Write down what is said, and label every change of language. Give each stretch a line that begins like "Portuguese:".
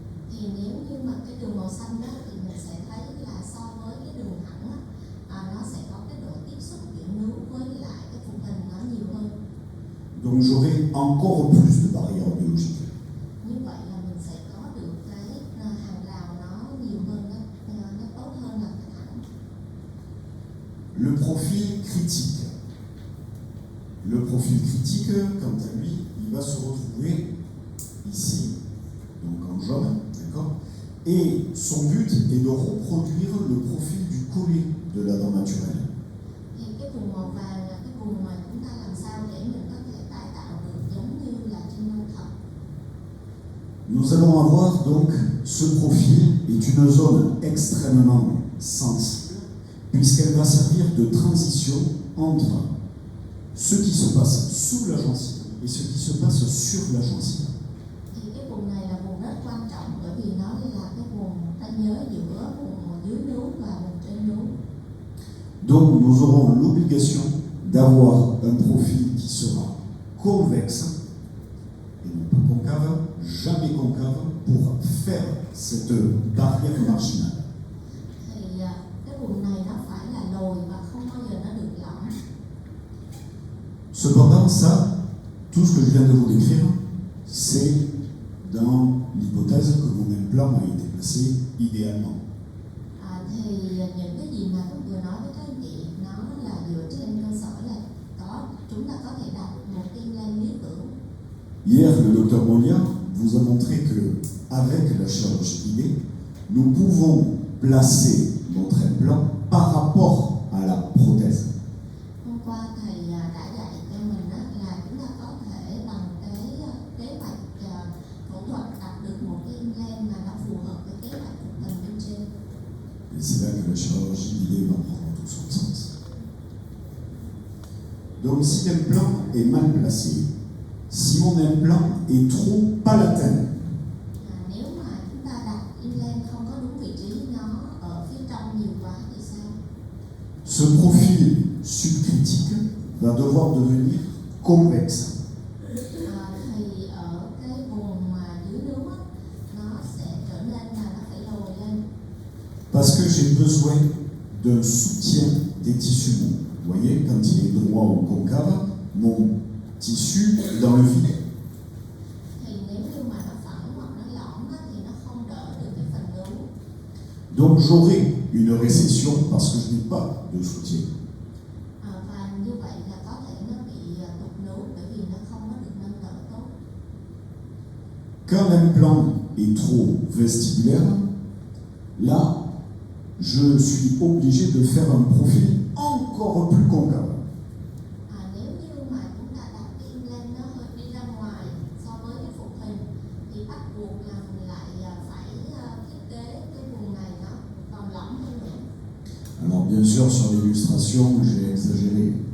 Vietnamese: Thì nếu như mà cái đường màu xanh đó thì mình sẽ thấy là so với cái đường thẳng đó, nó sẽ có cái độ tiếp xúc giữa nướu với lại cái phụ hình nó nhiều hơn.
French: Donc j'aurai encore plus de barrières biologiques.
Vietnamese: Như vậy là mình sẽ có được cái hàng rào nó nhiều hơn đó, nó tốt hơn là cái thẳng.
French: Le profil critique. Le profil critique, quant à lui, il va se retrouver ici, donc en jaune, d'accord? Et son but est de reproduire le profil du collet de la dent naturelle.
Vietnamese: Thì cái vùng màu vàng là cái vùng mà chúng ta làm sao để mình có thể tái tạo được giống như là trên răng thật.
French: Nous allons avoir donc ce profil est une zone extrêmement sensible puisqu'elle va servir de transition entre ce qui se passe sous la gencive et ce qui se passe sur la gencive.
Vietnamese: Thì cái vùng này là vùng rất quan trọng bởi vì nó là cái vùng ta nhớ giữa vùng dưới nướu và vùng trên nướu.
French: Donc nous aurons l'obligation d'avoir un profil qui sera convexe et non pas concave, jamais concave, pour faire cette barrière marginale.
Vietnamese: Thì cái vùng này nó phải là lồi và không bao giờ nó được lõm.
French: Cependant, ça, tout ce que je viens de vous décrire, c'est dans l'hypothèse que mon implant a été placé idéalement.
Vietnamese: Thì những cái gì mà tôi vừa nói với các anh chị nó là dựa trên cơ sở là chúng ta có thể đặt một implant lý tưởng.
French: Hier, le docteur Molia vous a montré que, avec la chirurgie guidée, nous pouvons placer notre implant par rapport à la prothèse.
Vietnamese: Hôm qua thầy đã dạy cho mình là chúng ta có thể bằng cái kế hoạch phẫu thuật đặt được một cái implant mà nó phù hợp với kế hoạch của phần bên trên.
French: Et c'est là que la chirurgie guidée va prendre tout son sens. Donc si l'implant est mal placé, si mon implant est trop palatin,
Vietnamese: Nếu mà chúng ta đặt implant không có đúng vị trí, nó ở phía trong nhiều quá thì sao?
French: ce profil subcritique va devoir devenir convexe.
Vietnamese: Thì ở cái vùng mà dưới nướu á, nó sẽ trở nên là nó phải lồi lên.
French: Parce que j'ai besoin d'un soutien des tissus mous. Vous voyez, quand il est droit ou concave, mon tissu est dans le vide.
Vietnamese: Thì nếu như mà nó phẳng hoặc nó lõm á, thì nó không đỡ được cái phần nướu.
French: Donc j'aurai une récession parce que je n'ai pas de soutien.
Vietnamese: Và như vậy là có thể nó bị tụt nướu bởi vì nó không có được nâng đỡ tốt.
French: Quand l'implant est trop vestibulaire, là, je suis obligé de faire un profil encore encore plus concave.
Vietnamese: Nếu như mà chúng ta đặt cái implant nó hơi đi ra ngoài so với cái phục hình thì bắt buộc là mình lại phải thiết kế cái vùng này nó còn lỏng hơn nữa.
French: Alors bien sûr, sur l'illustration, j'ai exagéré.